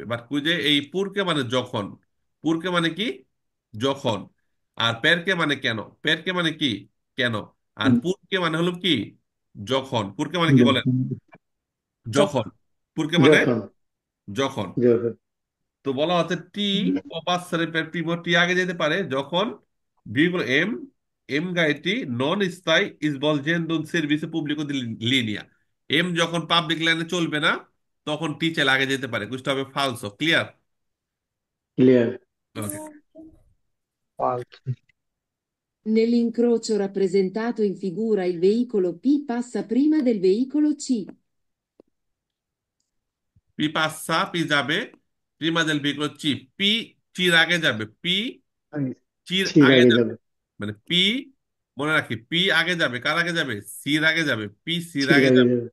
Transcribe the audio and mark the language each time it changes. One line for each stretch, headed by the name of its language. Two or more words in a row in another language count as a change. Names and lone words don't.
Bangla: বাট কুইজে এই পুরকে মানে যখন, পুরকে মানে কি যখন, আর পেরকে মানে কেন, পেরকে মানে কি কেন, আর পুরকে মানে হলো কি যখন। পুরকে মানে কি বলেন, যখন। যখন। পুরকে মানে যখন। যখন। যখন। তো বলা হচ্ছে টি ও
Italian: passare per primo,
Bangla: টি আগে যেতে পারে যখন veicolo M, এম গাড়িটি নন স্থায়ী
Italian: svolgendo un servizio pubblico di linea,
Bangla: এম যখন পাবলিক লাইনে চলবে না তখন টি চাইলে আগে যেতে পারে, বুঝতে হবে ফালসো, ক্লিয়ার? ক্লিয়ার। ওকে।
Italian: Falso. Nell'incrocio rappresentato in figura il veicolo P passa prima del veicolo C.
Bangla: পি পাসা, পি যাবে,
Italian: prima del veicolo
Bangla: চি, পি চির আগে যাবে, পি আগে। চির ঠিক আগে আগে যাবে। যাবে। মানে পি, মনে রাখি পি আগে যাবে, কার আগে যাবে, সির আগে যাবে, পি সির ঠিক আগে আগে যাবে। যাবে।